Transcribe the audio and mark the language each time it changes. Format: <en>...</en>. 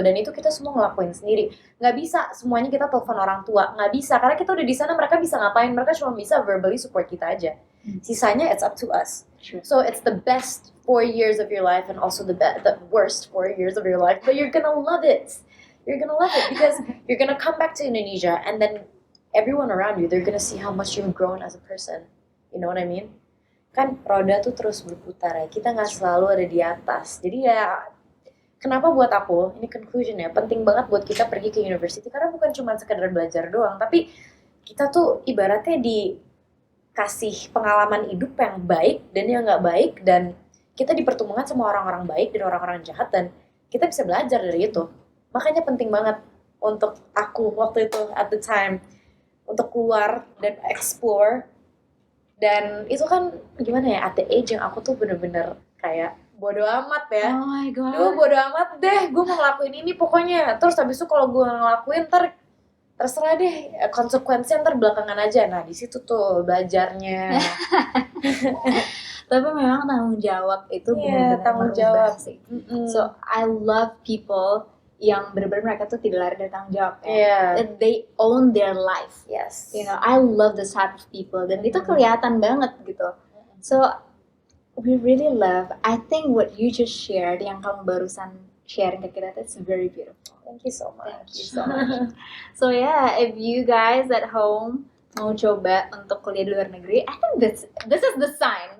<id>Dan itu kita semua ngelakuin sendiri, nggak bisa semuanya kita telepon orang tua, nggak bisa, karena kita udah di sana. Mereka bisa ngapain? Mereka cuma bisa verbally support kita aja, sisanya</id> <en>it's up to us. True. So it's the best 4 years of your life and also the worst 4 years of your life, but you're gonna love it. You're gonna love it because you're gonna come back to Indonesia, and then everyone around you, they're gonna see how much you've grown as a person. You know what I mean?</en> <id>Kan roda tuh terus berputar ya, kita nggak selalu ada di atas. Jadi ya, kenapa buat aku, ini conclusion ya, penting banget buat kita pergi ke university, karena bukan cuma sekedar belajar doang, tapi kita tuh ibaratnya dikasih pengalaman hidup yang baik dan yang nggak baik, dan kita dipertemukan sama orang-orang baik dan orang-orang jahat, dan kita bisa belajar dari itu. Makanya penting banget untuk aku waktu itu,</id> <en>at the time,</en> <id>untuk keluar dan explore. Dan itu kan gimana ya, at the age yang aku tuh bener-bener kayak bodo amat ya.</id> <en>Oh my god.</en> <id>Duh bodo amat deh, gue mau ngelakuin ini pokoknya. Terus habis itu kalau gue ngelakuin terserah deh, konsekuensinya ntar belakangan aja. Nah di situ tuh belajarnya. Tapi memang tanggung jawab itu benar-benar tanggung merubah jawab sih.</id> <en>So I love people</en> <id>yang benar-benar mereka tuh tidak lari dari tanggung jawab ya.</id> <en>Yeah. That they own their life. Yes. You know, I love this type of people,</en> <id>dan itu kelihatan banget gitu.</id> <en>So we really love. I think what you just shared,</en> <id>yang kamu barusan sharing ke kita,</id> <en>that's very beautiful. Thank you so much. Thank you so much. So yeah, if you guys at home</en> <id>mau coba untuk kuliah di luar negeri,</id> <en>I think this is the sign.</en>